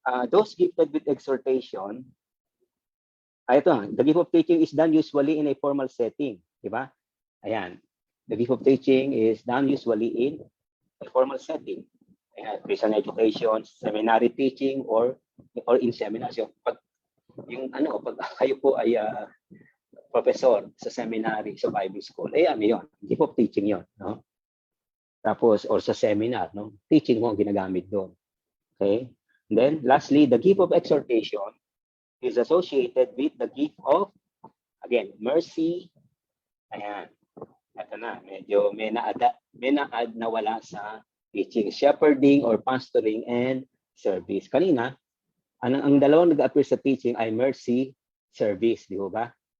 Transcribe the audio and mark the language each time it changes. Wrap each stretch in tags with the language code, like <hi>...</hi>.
<en>Those gifted with exhortation, the gift of teaching is done usually in a formal setting,</en> <tl>di ba? Ayan.</tl> <en>The gift of teaching is done usually in a formal setting. Ayan, Christian education, seminary teaching, or in seminars.</en> <tl>Pag kayo po ay professor sa seminary, sa Bible school, yun.</tl> <en>Gift of teaching</en> <tl>yun, no? Tapos, or sa seminar, no? Teaching mo ang ginagamit doon. Okay?</tl> <en>And then, lastly, the gift of exhortation is associated with the gift of, again, mercy,</en> <tl>Ito na, medyo may na-add na wala sa teaching.</tl> <en>Shepherding or pastoring and service.</en> <tl>Kanina, ang dalawang nag-appear sa teaching ay mercy, service, di ba?</tl>